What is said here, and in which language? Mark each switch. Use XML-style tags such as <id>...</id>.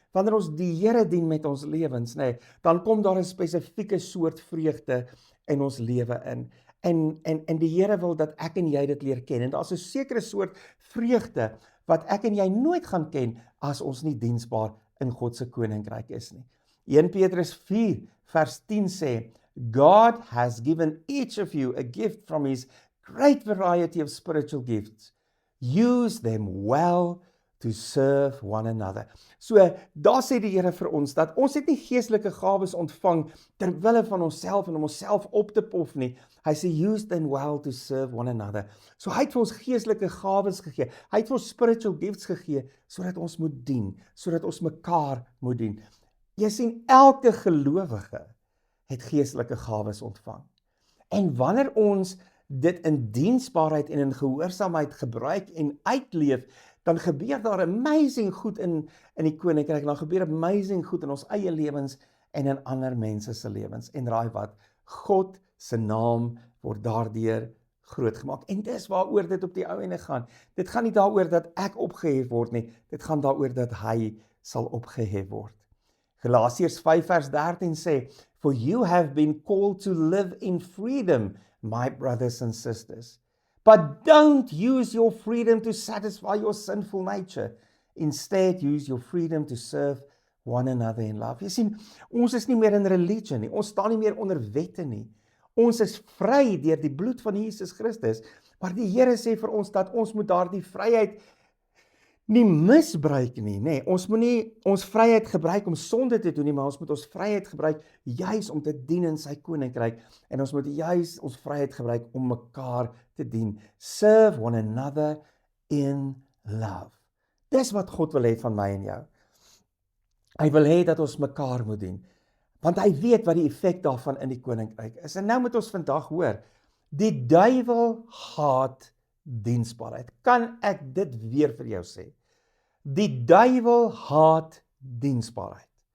<af>wanneer ons die Here dien met ons lewens, nê, dan kom daar 'n spesifieke soort vreugde in ons lewe in. En die Here wil dat ek en jy dit leer ken. En daar's 'n sekere soort vreugde wat ek en jy nooit gaan ken as ons nie diensbaar in God se koninkryk is nie. 1 Petrus 4 vers 10 sê,</af> <en>God has given each of you a gift from his great variety of spiritual gifts. Use them well to serve one another.</en> <af>So, daar sê die Here vir ons, dat ons het nie geestelike gawes ontvang terwille van onsself en om onsself op te pof nie. Hy sê,</af> <en>use them well to serve one another.</en> <af>So, hy het vir ons geestelike gawes gegee. Hy het vir ons</af> <en>spiritual gifts</en> <af>gegee, sodat ons moet dien, sodat ons mekaar moet dien. Jy sien, elke gelowige het geestelike gawes ontvang. En wanneer ons dit in diensbaarheid en in gehoorsaamheid gebruik en uitleef, dan gebeur daar amazing goed in die koninkryk, dan gebeur amazing goed in ons eie lewens en in ander mense se lewens. En raai wat? God se naam word daardeur groot gemaak. En dis waaroor dit op die ou ende gaan. Dit gaan nie daaroor dat ek opgehef word nie, dit gaan daaroor dat hy sal opgehef word. Galasiërs 5 vers 13 sê,</af> <en>For you have been called to live in freedom, my brothers and sisters. But don't use your freedom to satisfy your sinful nature. Instead, use your freedom to serve one another in love.</en> <af>Jy sien, ons is nie meer in religie nie. Ons staan nie meer onder wette nie. Ons is vry deur die bloed van Jesus Christus. Maar die Here sê vir ons dat ons moet daardie vryheid nie misbruik nie, nê. Ons moet nie ons vryheid gebruik om sonde te doen nie, maar ons moet ons vryheid gebruik juis om te dien in sy koninkryk, en ons moet juis ons vryheid gebruik om mekaar te dien.</af> <en>Serve one another in love.</en> <af>Dis wat God wil hê van my en jou. Hy wil hê dat ons mekaar moet dien, want hy weet wat die effek daarvan in die koninkryk is. En nou moet ons vandag hoor, die duiwel haat diensbaarheid. Kan ek dit weer vir jou sê? Die duiwel haat diensbaarheid.</af>